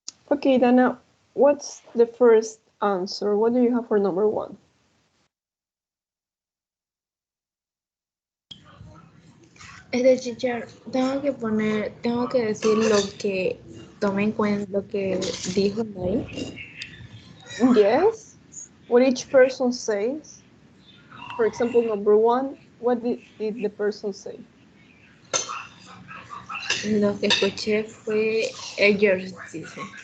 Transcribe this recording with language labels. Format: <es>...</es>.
<en>Okay, Dana, what's the first answer? What do you have for number 1?</en> <es>Teacher, tengo que decir lo que tome en cuenta, lo que dijo ahí.</es> <en>Yes. What each person says. For example, number 1, what did the person say?</en> <es>Lo que escuché fue ellos, dijo.</es>